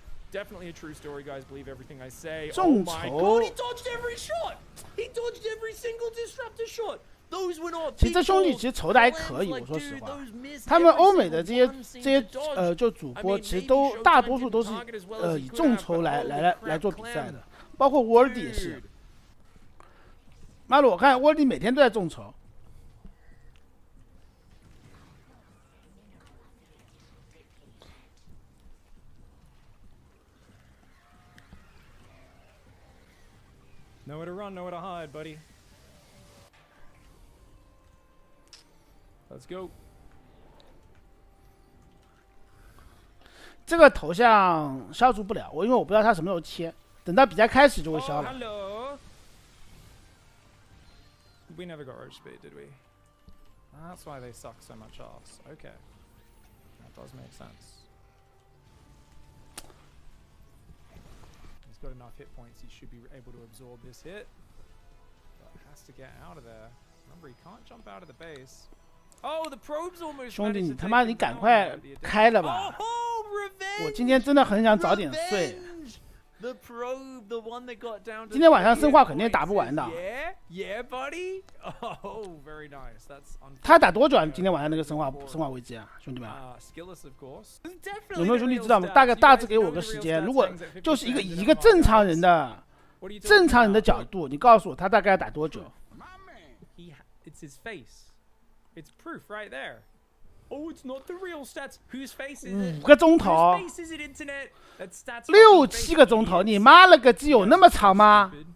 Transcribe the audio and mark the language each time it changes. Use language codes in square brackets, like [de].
[en] Definitely a true story, guys. Believe everything I say. [zh] 众筹。 [en] He dodged every shot. He dodged every single disruptor shot. Those were not. [zh] 其实这兄弟其实筹的还可以，我说实话。他们欧美的这些就主播，其实大多数都是以众筹来做比赛的，包括沃尔迪也是。妈的，我看沃尔迪每天都在众筹。 [en] Nowhere to run, nowhere to hide, buddy. Let's go. [zh] 这个头像消除不了，因为我不知道他什么时候切，等到比赛开始就会消了。 [en] Hello. We never got roach speed, did we? That's why they suck so much ass. Okay. That does make sense. Got enough hit points, he should be able to absorb this hit. But has to get out of there. Remember, he can't jump out of the base. Oh, the probe's almost. [zh] 兄弟，你他妈你赶快开了吧！我今天真的很想早点睡。 [en] The probe, the one that got down to [zh] 今天晚上生化肯定打不完的。 [en] Yeah, buddy. Oh, very nice. That's. [zh] 他打多久啊？今天晚上那个生化危机啊，兄弟们。 [en] Skillless, of course. [zh] 有没有兄弟知道吗？大致给我个时间。如果就是一个正常人的角度，你告诉我他大概要打多久 [en] ？It's his face. It's proof right there. Oh, it's not the real stats. Whose face is it? [zh] 5个钟头。 [en] Whose face is it, internet? That's stats. [zh] 6、7个钟头，你妈了个鸡，有那么长吗